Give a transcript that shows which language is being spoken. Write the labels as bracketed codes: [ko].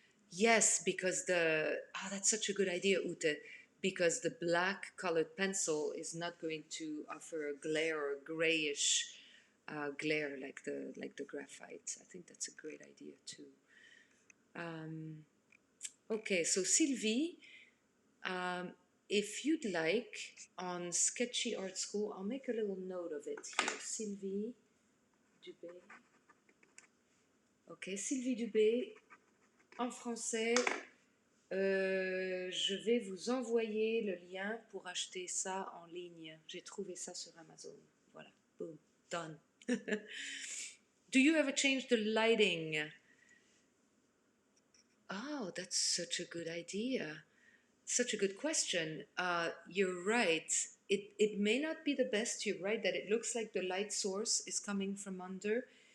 [en] Yes, because that's such a good idea, Ute, because the black colored pencil is not going to offer a glare or grayish glare like the graphite. I think that's a great idea too. Um, okay, so Sylvie, um, if you'd like, on Sketchy Art School, I'll make a little note of it here. Sylvie Dubé. [fr] Ok, Sylvie Dubé, en français, je vais vous envoyer le lien pour acheter ça en ligne. J'ai trouvé ça sur Amazon. [en] Voilà, boom, done. Do you ever change the lighting? Oh, that's such a good idea. Such a good question. You're right. It may not be the best. You're right that it looks like the light source is coming from under.